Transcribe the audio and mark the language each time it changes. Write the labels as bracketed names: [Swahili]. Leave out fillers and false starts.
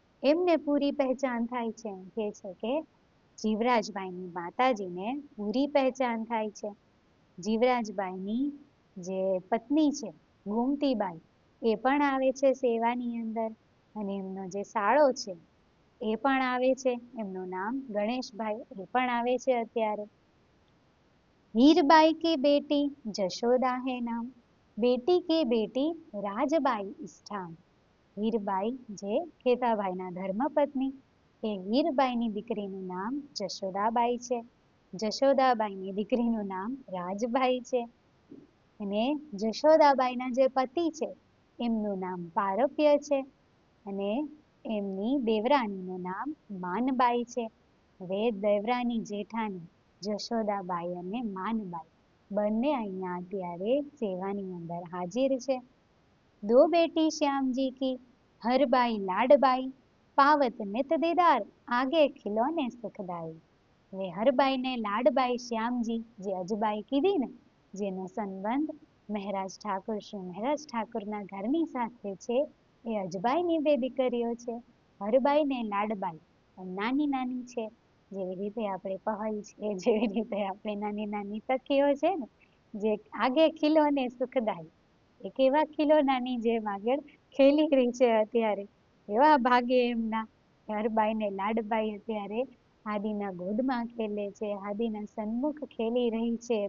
[Gujarati] એમને પૂરી પહેચાન થાય છે, કહે છે કે જીવરાજબાઈની માતાજીને પૂરી પહેચાન થાય છે. જીવરાજબાઈની જે પત્ની છે ગોમતીબાઈ, એ પણ આવે છે સેવાની અંદર, અને એમનો જે સાળો છે એ પણ આવે છે, એમનું નામ ગણેશભાઈ, એ પણ આવે છે અત્યારે. [Hindi] હીરબાઈ की बेटी जशोदा है नाम, बेटी की बेटी રાજબાઈ ઇષ્ઠામ. [Gujarati] હીરબાઈ જે કેતાભાઈના ધર્મપત્ની, એ હીરબાઈની દીકરીનું નામ જશોદાબાઈ છે. જશોદાબાઈની દીકરીનું નામ રાજબાઈ છે. અને જશોદાબાઈના જે પતિ છે એમનું નામ પારપ્ય છે, અને એમની દેવરાણીનું નામ માનબાઈ છે. હવે દેવરાની જેઠાણી જશોદાબાઈ અને માનબાઈ બંને અહીંયા અત્યારે સેવાની અંદર હાજર છે. [Hindi] दो बेटी श्याम जी की, हरबाई लाडबाई, पावत नित दीदार, आगे खिलौने सुखदाई. [Gujarati] હવે હરબાઈ ને લાડબાઈ શ્યામજી, જે અજબાઈ કીધી ને, જેનો સંબંધ મહારાજ ઠાકોર શ્રી મહારાજ ઠાકોરના ઘરની સાથે છે, એ અજબાઈની બે દીકરીઓ છે, હરબાઈ ને લાડબાઈ. નાની નાની છે, જેવી રીતે આપણે પહલ છે, જેવી રીતે આપણે નાની નાની સખીઓ છે ને, જે આગે ખીલોને સુખદાઈ, એ કેવા ખીલોનાની જેમ આગળ ખેલી રહી છે અત્યારે, એવા ભાગે એમના હરબાઈ ને લાડબાઈ અત્યારે હાદીના ગોદમાં ખેલે છે, હાદીના સન્મુખ ખેલી રહી છે.